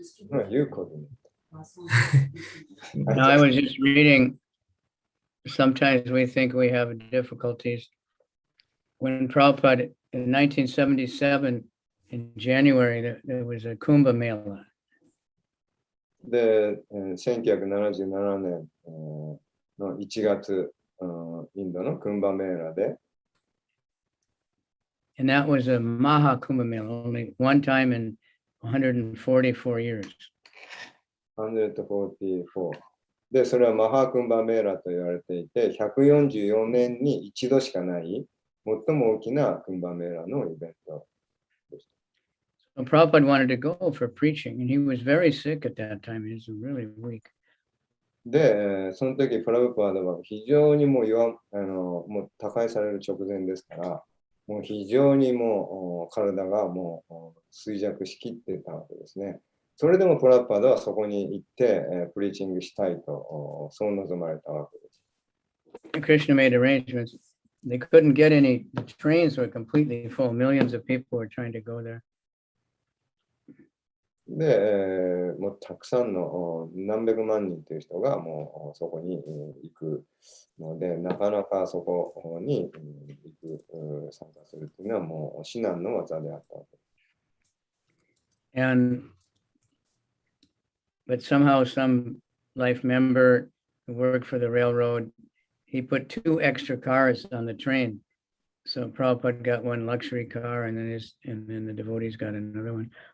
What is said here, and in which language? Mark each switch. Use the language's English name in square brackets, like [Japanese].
[English] No, you coordinated. Now, I was just reading, sometimes we think we have difficulties. When Prabhupada, in 1977, in January, there was a Kumbh Mela. [Japanese] で、1977年の1月、インドのクンバメーラで、 [English] And that was a Maha Kumbh Mela, only one time in 144 years. [Japanese] 144で、それはマハクンバメーラと言われていて、144年に一度しかない、最も大きなクンバメーラのイベントでした。 [English] So Prabhupada wanted to go for preaching, and he was very sick at that time. He was really weak. [Japanese] で、その時プラブパーダは非常にもうもう他界される直前ですから、もう非常にもう体がもう衰弱しきっていたわけですね。それでもプラブパーダはそこに行って、プリーチングしたいと、そう望まれたわけです。 [English] Krishna made arrangements. They couldn't get any, the trains were completely full. Millions of people were trying to go there. [Japanese] で、もうたくさんの何百万人という人がもうそこに行くので、なかなかそこに参加するというのはもう至難の技であったわけです。 [English] But somehow some life member who worked for the railroad, he put 2 extra cars on the train. So Prabhupada got one luxury car, and then the devotees got another one.